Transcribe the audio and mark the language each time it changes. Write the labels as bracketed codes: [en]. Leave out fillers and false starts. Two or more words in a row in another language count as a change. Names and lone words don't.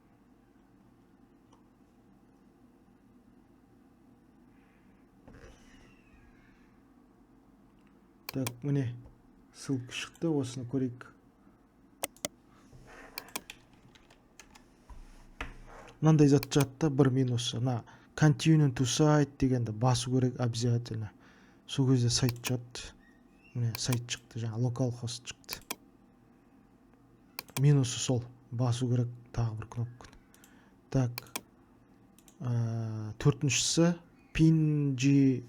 [kk] Так, міне ссылка шықты, осыны көрейік. Мынандай зат жатты, бір минусы. [en] Continue to site [kk] дегенді басу керек обязательно. Сол кезде сайт жатты. Міне сайт шықты, жаңа localhost шықты. Минусы сол, басу керек тағы бір кнопка. Так, төртіншісі PNG.